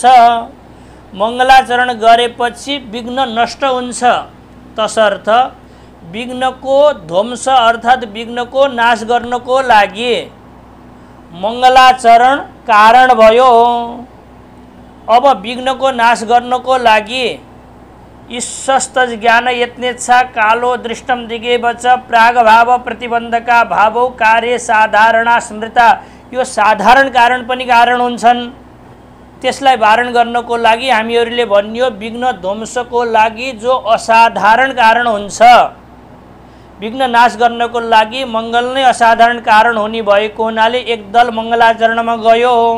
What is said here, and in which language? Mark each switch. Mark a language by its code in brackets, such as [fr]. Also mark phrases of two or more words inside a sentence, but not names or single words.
[ne] मङ्गलाचरण गरेपछि विघ्न नष्ट हुन्छ। तसर्थ विघ्नको ध्वंस अर्थात् विघ्नको नाश गर्नको लागि मङ्गलाचरण कारण भयो। अब विघ्नको नाश गर्नको लागि [sa] ईशस्त ज्ञान यत्नेच्छा कालो दृष्टम दिगेवच प्रागभाव प्रतिबन्धका भावौ कार्य साधारणा स्मृता, [ne] यो साधारण कारण पनि कारण हुन्छन्। त्यसलाई वारण गर्नको लागि हामीहरूले भन्यो विघ्न ध्वंसको लागि जो असाधारण कारण हुन्छ, विघ्न नाश गर्नको लागि मङ्गल नै असाधारण कारण हुने भएको हुनाले एक दल मङ्गलाचरणमा गयो।